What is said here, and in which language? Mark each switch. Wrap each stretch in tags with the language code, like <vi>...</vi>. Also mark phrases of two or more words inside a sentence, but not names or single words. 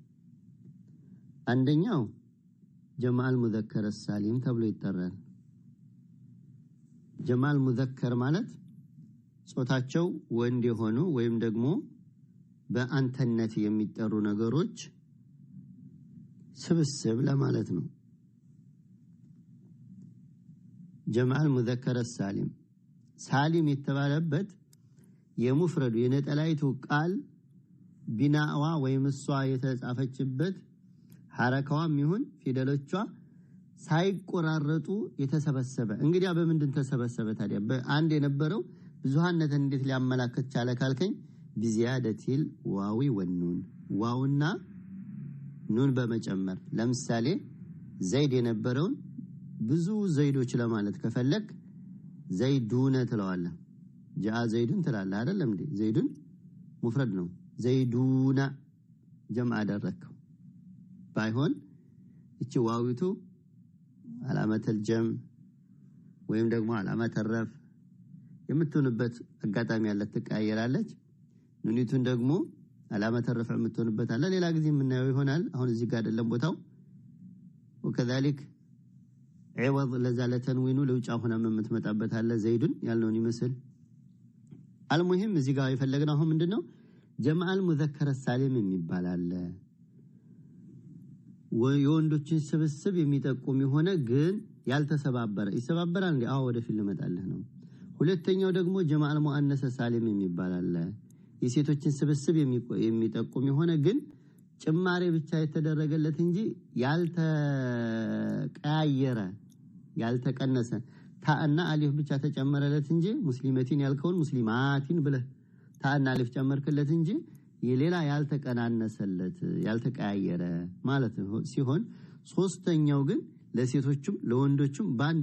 <am>አንደኛው</am> <ar>جمع مذكر سالم</ar> <am>ተብሎ ይጠራል።</am> <ar>جمع مذكر</ar> <am>ማለት ጾታቸው ወንድ የሆኑ ወይም ደግሞ በአንተነት የሚጠሩ ነገሮች ስብስብ ለማለት ነው</am> <ar>جمع مذكر سالم سالم</ar> <am>የተባለበት የሙፍረዱ የነጠላይቱ ቃል ቢናዋ ወይም እሷ የተጻፈችበት ሐረካዋም ይሁን ፊደሎቿ ሳይቆራረጡ የተሰበሰበ እንግዲያ በመንድን ተሰበሰበ ታዲያ በአንድ የነበረው ብዙሃነትን እንዴት ሊያመላክት ቻለ ካልከኝ</am> <ar>بزيادة واو والنون واونا نون بمجمر</ar> <am>ለምሳሌ ዘይድ የነበረውን ብዙ ዘይዶች ለማለት ከፈለክ ዘይዱነ ትለዋለህ جاء ዘይዱን ትላለህ አይደለም እንዴ ዘይዱን ሙፍረድ ነው ዘይዱና ጀምዓ አደረከው ባይሆን እቺ ዋዊቱ</am> <ar>علامه الجمع</ar> <am>ወይም ደግሞ</am> <ar>علامه الرفع</ar> <am>የምትሆንበት አጋጣሚ ያለ ትቀያየራለች ኑኒቱን ደግሞ</am> <ar>علامه الرفع</ar> <am>የምትሆንበት አለ ሌላ ጊዜ ምናየው ይሆናል አሁን እዚህ ጋር አይደለም ቦታው</am> <ar>وكذلك عوض لزاله تنوين</ar> <am>لوጫ ሆነ የምትመጣበት አለ ዘይዱን ያልነውን ይመስል المهم እዚህ ጋር የፈለግነው አሁን ምንድነው</am> <ar>جمع المذكر السالم</ar> <am>የሚባል አለ ወንዶችን ስብስብ የሚጠቁም የሆነ ግን ያልተሰባበረ ይሰባበራል እንዴ አዎ ወደፊት ልመጣልህ ነው ሁለተኛው ደግሞ</am> <ar>جمع المؤنث السالم</ar> <am>የሚባል አለ የሴቶችን ስብስብ የሚጠቁም የሆነ ግን ጭማሬ ብቻ የተደረገለት እንጂ ያልተቀያየረ ያልተቀነሰ ታና አሊፍ ብቻ ተጨመረለት እንጂ ሙስሊማቲን ያልከውን ሙስሊማቲን ብለ ታና አሊፍ ጨመርክለት እንጂ የሌላ ያልተቀናነሰለት ያልተቀያየረ ማለት ነው ሲሆን ሶስተኛው ግን ለሴቶችም ለወንዶችም ባንድ</am>